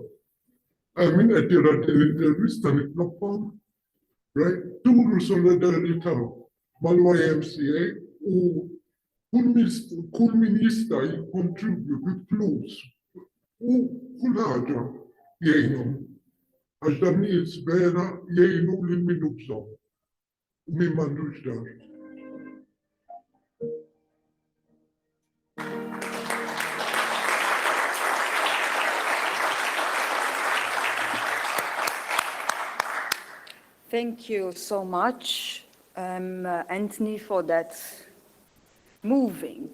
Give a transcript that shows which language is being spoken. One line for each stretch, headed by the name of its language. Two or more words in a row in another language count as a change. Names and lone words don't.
Maltese: Min qed jara l-intervista nitlobhom turu solidarità mal-YMCA u kull min jista' jikkontribju bi-flus u kull ħaġa jgħinhom. Għax dan nies vera jgħinu lil min hu bżonn u min m'għandux dar.
English: Thank you so much, Anthony, for that moving.